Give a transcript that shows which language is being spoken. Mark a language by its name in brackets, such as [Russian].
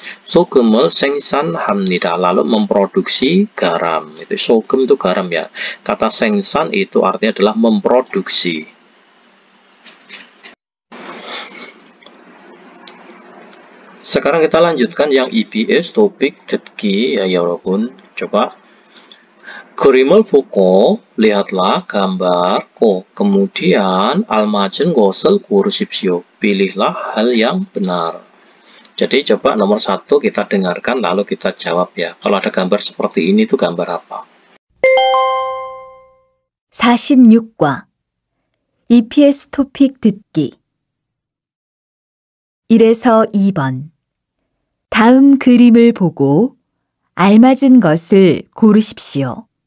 [Korean] 소금을 생산합니다, [Indonesian] lalu memproduksi garam. Itu 소금 itu garam ya. Kata 생산 itu artinya adalah memproduksi. Sekarang kita lanjutkan yang EBS topik 듣기 ya 여러분. [Korean] Coba 그림을 보고 [Indonesian] lihatlah gambar [Korean] 꼭 kemudian 알맞은 것을 고르십시오. [Indonesian] Pilihlah hal yang benar. Jadi coba nomor 1 kita dengarkan lalu kita jawab ya. Kalau ada gambar seperti ini itu gambar apa? [Korean] 46과 EPS 토픽 듣기 1에서 2번 다음 그림을 보고 알맞은 것을 고르십시오.